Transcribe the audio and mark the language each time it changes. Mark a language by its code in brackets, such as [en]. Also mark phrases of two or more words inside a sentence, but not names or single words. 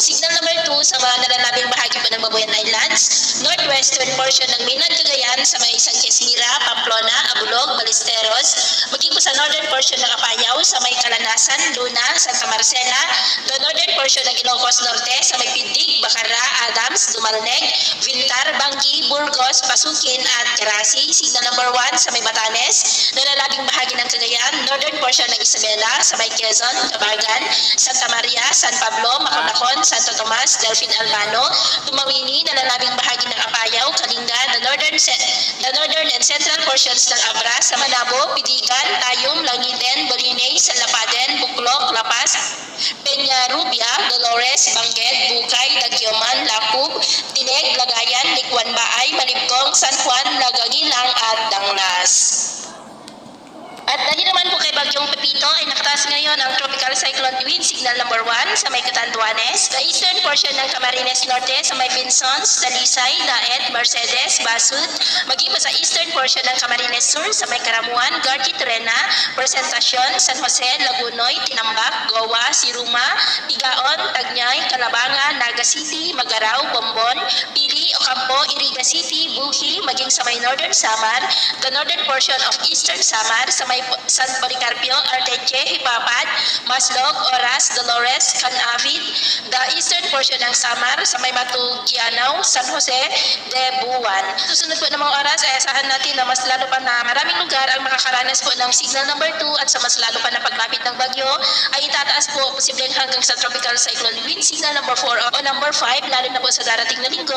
[en] Signal number [tl] 2 sa mga nalalabing bahagi po ng Babuyan Islands, [en] northwestern portion [tl] ng mainland Cagayan, sa may San Quezmira, Pamplona, Abulog, Ballesteros, maging po sa [en] northern portion [tl] ng Apayao, sa may Calanasan, Luna, Santa Marcela, [en] the northern portion [tl] ng Ilocos Norte, sa may Pindig, Bacara, Adams, Dumalneg, Vintar, Bangi, Burgos, Pasukin at Carasi. [en] Signal number [tl] 1 sa may Batanes, nalalabing bahagi ng Cagayan, [en] northern portion [tl] ng Isabela, sa may Quezon, Tabagan, Santa Maria, San Pablo, Maconacon, Santo Tomas, Delfin Albano, Tumawini, nalalabing bahagi ng Apayao, Kalinga, the [en] northern and central portions [tl] ng Abra, sa Manabo, Pidigan, Tayum, Langiden, Bolinay, Salapaden, Buklok, Lapas, Peña Rubia, Dolores, Bangged, Bukay, Dagyoman, Lapub, Tineg, Lagayan, Likwan Baay, Malibgong, San Juan, Lagagilang at Danglas. At dahil naman po kay bagyong Pepito ay nakataas ngayon ang [en] tropical cyclone wind signal number 1 [tl] sa may Catanduanes, sa [en] eastern portion [tl] ng Camarines Norte, sa may Pinsons, Dalisay, Daet, Mercedes, Basud, maging pa sa [en] eastern portion [tl] ng Camarines Sur, sa may Karamuan, Gargi, Terena, Presentacion, San Jose, Lagunoy, Tinambak, Goa, Siruma, Tigaon, Tagnay, Calabanga, Naga City, Magaraw, Bombon, Pili, Ocampo, Iriga City, Buhi, maging sa may northern Samar, [en] the northern portion of eastern Samar, [tl] sa may San Policarpio, Arteche, Hipapad, Maslog, Oras, Dolores, Canavid, [en] the eastern portion [tl] ng Samar, sa may Matugianaw, San Jose, de Buwan. Susunod po ng mga oras ay asahan natin na mas lalo pa na maraming lugar ang makakaranas po ng [en] signal number [tl] 2 at sa mas lalo pa na paglapit ng bagyo ay itataas po posibleng hanggang sa [en] tropical cyclone wind signal number 4 [tl] o number 5 lalo na po sa darating na linggo.